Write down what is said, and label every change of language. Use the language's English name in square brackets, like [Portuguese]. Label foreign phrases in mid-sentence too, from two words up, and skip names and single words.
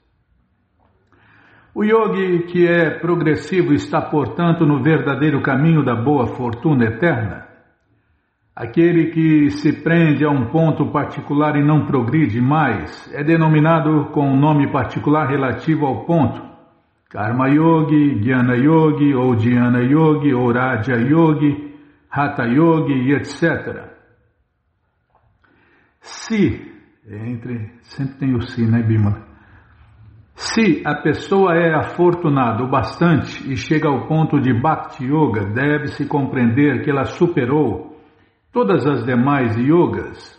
[Portuguese] O yogi que é progressivo está, portanto, no verdadeiro caminho da boa fortuna eterna. Aquele que se prende a um ponto particular e não progride mais é denominado com um nome particular relativo ao ponto: Karma Yogi, Jnana Yogi, ou Dhyana Yogi, ou Raja Yogi, Hatha Yogi e etc. Sempre tem o se, né, Bimala? Se a pessoa é afortunada o bastante e chega ao ponto de Bhakti Yoga, deve-se compreender que ela superou todas as demais yogas.